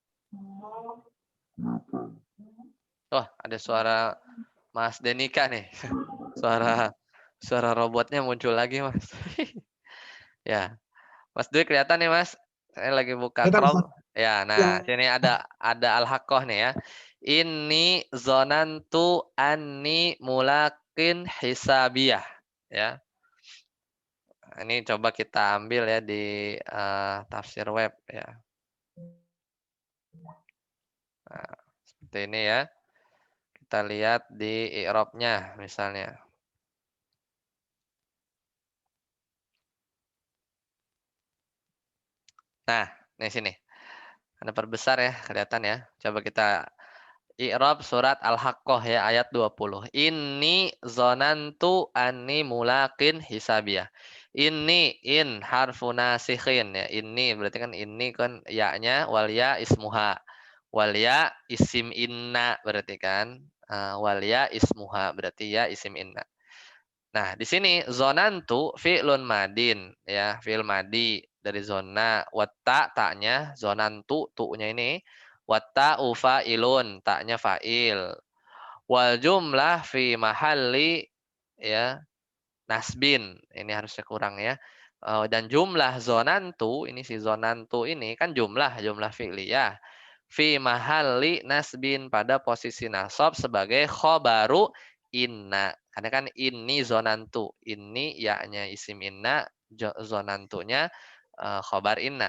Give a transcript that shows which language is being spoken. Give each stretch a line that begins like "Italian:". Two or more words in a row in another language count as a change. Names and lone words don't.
Indonesian: Wah, ada suara Mas Denika nih. Suara robotnya muncul lagi, Mas. Ya. Mas Dwi kelihatan nih, Mas. Saya lagi buka Kelihatan, Chrome. Ustaz. Ya, Ya. nah, sini ada Al-Haqqah nih ya. Ini
Arabic: ظننت أني ملاق حسابيه
Indonesian: ya. Ini coba kita ambil ya di tafsir web ya. Nah, seperti ini ya. Kita lihat di i'rabnya misalnya. Nah, di sini. Ada perbesar ya, kelihatan ya. Coba kita i'rab surat Al-Haqqah ya ayat 20.
Arabic: إني ظننت أني ملاق حسابيه. إن حرف ناسخ ya.
Indonesian: Ini berarti kan ini kan ya-nya
Arabic: والياء اسمها. والياء اسم إن
Indonesian: berarti kan.
Arabic: والياء اسمها
Indonesian: berarti
Arabic: الياء اسم إن.
Indonesian: Nah, di sini
Arabic: ظننت فعل ماض
Indonesian: ya,
Arabic: فعل ماض
Indonesian: dari zona, watta ta'nya zonantu tu'nya ini,
Arabic: والتاء فاعل ta'nya fa'il. والجملة في محل ya نصب.
Indonesian: Ini harusnya kurang ya. Dan jumlah zonantu ini si zonantu ini kan
Arabic: جملة فعلية في محل نصب
Indonesian: pada posisi nasab sebagai
Arabic: خبر إن.
Indonesian: Karena kan ini zonantu. Ini yaknya
Arabic: اسم إن,
Indonesian: zonantunya
Arabic: خبر إن.